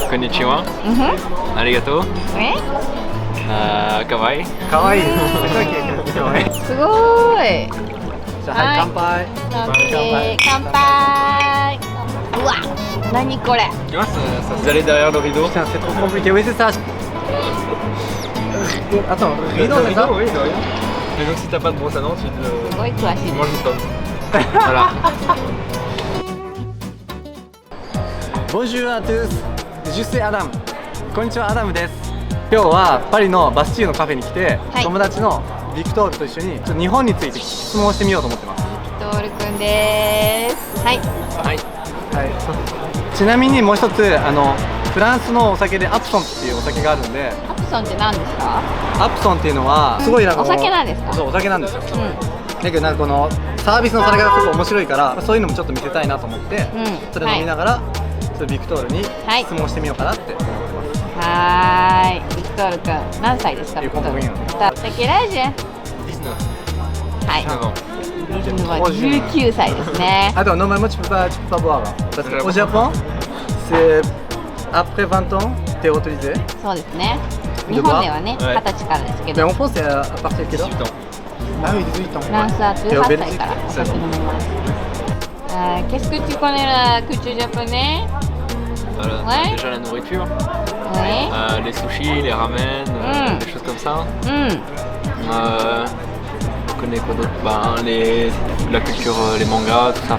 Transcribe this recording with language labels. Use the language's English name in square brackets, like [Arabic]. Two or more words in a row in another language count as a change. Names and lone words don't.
[Japanese] konnichiwa. ありがとう。かわいい. かわいい。かわいい。すごーい。じゃあはい乾杯。乾杯。うわ、何これ。 [French] Tu vois, ça se allait derrière le rideau. Putain, c'est trop compliqué. Oui, c'est ça. Attends, rideau, c'est ça? Oui, de rien. Mais donc si t'as pas de brosse à dents, tu [Japanese] すごい詳しい。 [French] manges une pomme. Voilà. Bonjour à tous. Je suis Adam. [Japanese] こんにちは、アダムです。今日はパリのバスチーユのカフェに来て、はい友達のビクトールと一緒にちょっと日本について質問してみようと思ってます。ビクトールくんです。はい。はい。はい。ちなみにもう一つフランスのお酒でアプソンっていうお酒があるんで、アプソンって何ですか？アプソンっていうのはすごいなんかお酒なんですか？そう、お酒なんですよ。うだけどなんかこのサービスのされ方がすごい面白いから、そういうのもちょっと見せたいなと思って、それ飲みながら、ちょっとビクトールに質問してみようかなって思ってます。はーい。ビクトールくん何歳ですか？ビクトール。 [French] quel âge？ [Japanese] はい。19歳ですね。 [French] Attends, normalement tu peux pas boire. Parce qu'au Japon, c'est après 20 ans, t'es autorisé. [Japanese] そうですね。日本ではね、20歳からですけ [French] Mais [Japanese] ど。 [French] en France, c'est à partir de quel âge? 18 ans. Ah oui, 18 ans. [Japanese] フランスは18歳からお酒飲みます。 [French] Qu'est-ce que tu connais la culture japonaise? Voilà, Ouais. déjà la nourriture, Oui. les sushis, les ramen, des choses comme ça. On connaît quoi d'autre? La culture, les mangas, tout ça.